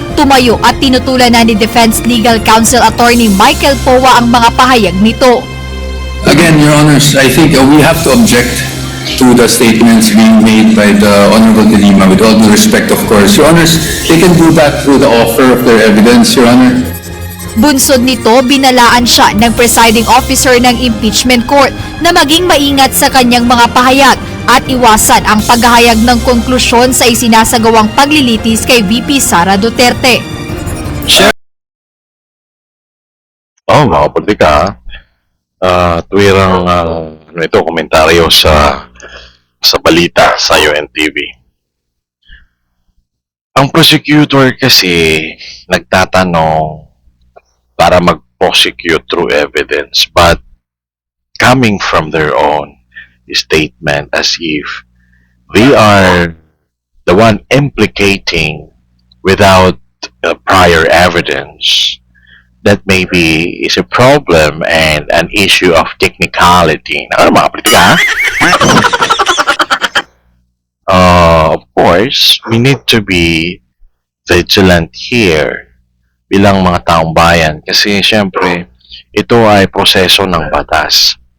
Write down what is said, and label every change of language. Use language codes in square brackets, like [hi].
[tl] Tumayo at tinutulan na ni Defense Legal Counsel Attorney Michael Powa ang mga pahayag nito. [en] Again, Your Honors, I think we have to object to the statements being made by the Honorable De Lima, with all due respect, of course. Your Honors, they can do that through the offer of their evidence, Your Honor. [tl] Bunsod nito, binalaan siya ng presiding officer ng impeachment court na maging maingat sa kanyang mga pahayag at iwasan ang paghahayag ng konklusyon sa isinasagawang paglilitis kay VP Sara Duterte. Mga politika, tuwirang ito komentaryo sa balita sa UNTV. Ang prosecutor kasi nagtatanong para mag-prosecute [en] through evidence, but coming from their own statement as if they are the one implicating without prior evidence, that maybe is a problem and an issue of technicality. [tl] Ano mga politika? [en] Of course, we need to be vigilant here [tl] bilang mga taong bayan kasi syempre ito ay proseso ng batas.